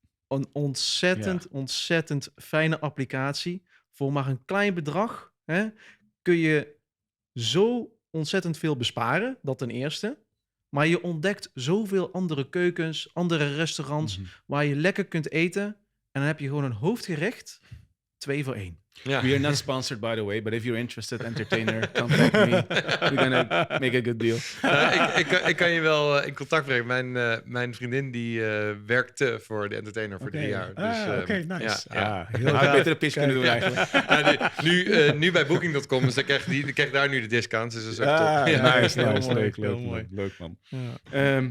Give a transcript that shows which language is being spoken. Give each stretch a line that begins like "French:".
Dutch: Een ontzettend fijne applicatie. Voor maar een klein bedrag kun je zo ontzettend veel besparen. Dat ten eerste. Maar je ontdekt zoveel andere keukens, andere restaurants, waar je lekker kunt eten. En dan heb je gewoon een hoofdgerecht. 2 voor 1.
English: Yeah. We are not sponsored, by the way, but if you're interested, Entertainer, contact me. We're gonna make a good deal.
Dutch: Ik kan je wel in contact brengen. Mijn vriendin die werkte voor de Entertainer voor 3 jaar. Dus, Oké, nice. Ja. Heel had beter een pitch kunnen doen eigenlijk. Nu bij Booking.com, dus dan krijg daar nu de discounts. Dus dat is ook top. Ja. Nice. Leuk man. Ja.